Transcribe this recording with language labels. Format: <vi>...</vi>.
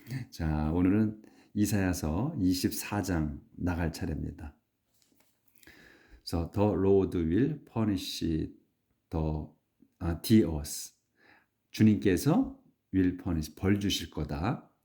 <ko>자, 오늘은 이사야서 24장 나갈 차례입니다.</ko> <en>So the Lord will punish the us.</en> <ko>주님께서</ko> <en>will punish,</en> <ko>벌 주실 거다.</ko>